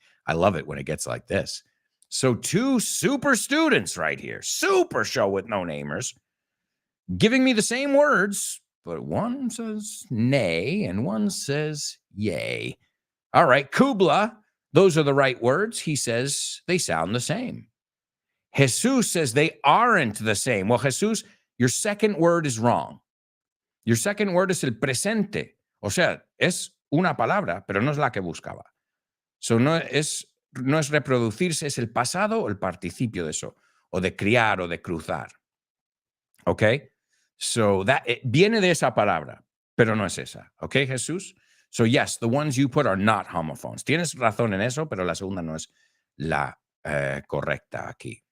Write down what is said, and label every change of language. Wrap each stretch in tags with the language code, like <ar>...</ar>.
<en>I love it when it gets like this. So two super students right here, super show with no namers, giving me the same words, but one says nay and one says yay. All right, Kubla, those are the right words. He says they sound the same. Jesus says they aren't the same. Well, Jesus, your second word is wrong. Your second word is el presente.</en> <es>O sea, es una palabra, pero no es la que buscaba. So no es reproducirse, es el pasado o el participio de eso, o de criar o de cruzar. Okay? So that viene de esa palabra, pero no es esa.</es> <en>Okay, Jesus? So yes, the ones you put are not homophones.</en> <es>Tienes razón en eso, pero la segunda no es la correcta aquí.</es>